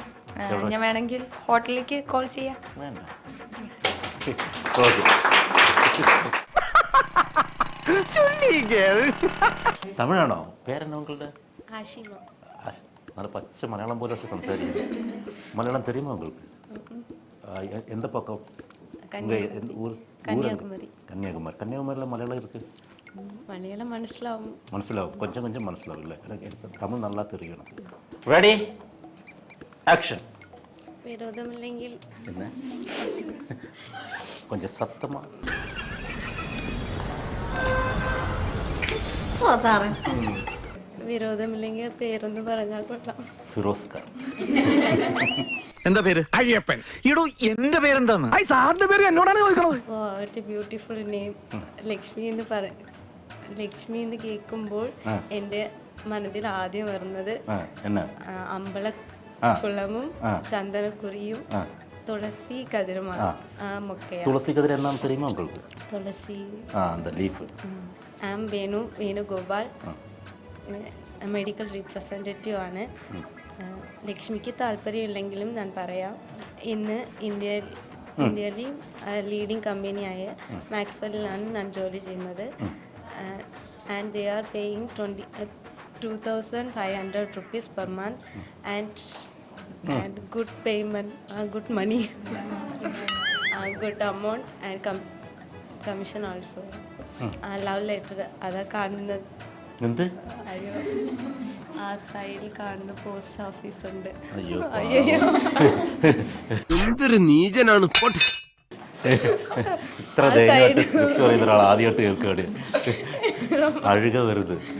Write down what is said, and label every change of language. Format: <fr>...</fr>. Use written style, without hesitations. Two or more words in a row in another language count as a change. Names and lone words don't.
<ml>ഞാൻ വേണമെങ്കിൽ ഹോട്ടലിലേക്ക് കോൾ ചെയ്യാം. തമിഴാണോ? പേരെന്നാ ഉങ്ങളുടെ? ആശിമ. നല്ല പച്ച മലയാളം പോലെ സംസാരിക്കുന്നു. മലയാളം</ml> <ta>தெரியுமா உங்களுக்கு? எந்த பக்கம்? கன்னியாகுமரியில் மலையாளம் இருக்கு. மலையாளம் മനസ്സിലാവും, கொஞ்சம் മനസ്സിലാവും இல்லை? எனக்கு தமிழ் நல்லா தெரியணும்.</ta> <en>ready action.</en> <ml>വിരോധമില്ലെങ്കിൽ</ml> <ta>என்ன கொஞ்சம் சத்தமா?</ta> <ml>വിരോധമില്ലെങ്കിൽ പേരൊന്ന് പറഞ്ഞാൽ കൊള്ളാം. ഫിറോസ് ഖാൻ. എന്താ പേര്? അയ്യപ്പൻ. ഇടൂ, എന്റെ പേരെന്താന്ന്? സാറിന്റെ പേര് എന്നോടാണ് ചോദിക്കണത്.</ml> <en>what a beautiful name.</en> <ml>ലക്ഷ്മി എന്ന് കേൾക്കുമ്പോൾ എൻ്റെ മനസ്സിൽ ആദ്യം വരുന്നത് അമ്പലക്കുളമും ചന്ദനക്കുറിയും തുളസി കതിരുമാണ്. തുളസി കതിർ എന്നാണ്</ml> <ta>தெரியுமா உங்களுக்கு?</ta> <ml>തുളസി.</ml> <ta>அந்த லீஃப்.</ta> <en>I am വേണു ഗോപാൽ, medical representative ആണ്.</en> <ml>ലക്ഷ്മിക്ക് താല്പര്യമില്ലെങ്കിലും ഞാൻ പറയാം, ഇന്ന് ഇന്ത്യയിലെ</ml> <en>leading companiyaaya</en> <ml>മാക്സ്വെല്ലിലാണ് ഞാൻ ജോലി ചെയ്യുന്നത്.</ml> <en>and they are paying 2500 rupees per month and good payment, good money, good amount and commission also. love letter</en> <ml>അതാ കാണുന്നത്. എന്ത്? അയ്യോ, ആ സൈഡിൽ കാണുന്ന</ml> <en>post office</en> <ml>ഉണ്ട്. അയ്യോ എന്തൊരു നീചനാണ്. ഇത്ര ധൈര്യമായിട്ട് സ്ക്രിപ്റ്റ് പറയുന്ന ഒരാൾ ആദ്യമായിട്ട് കേൾക്കുകയാണ്. അഴുക വെറുതെ.</ml>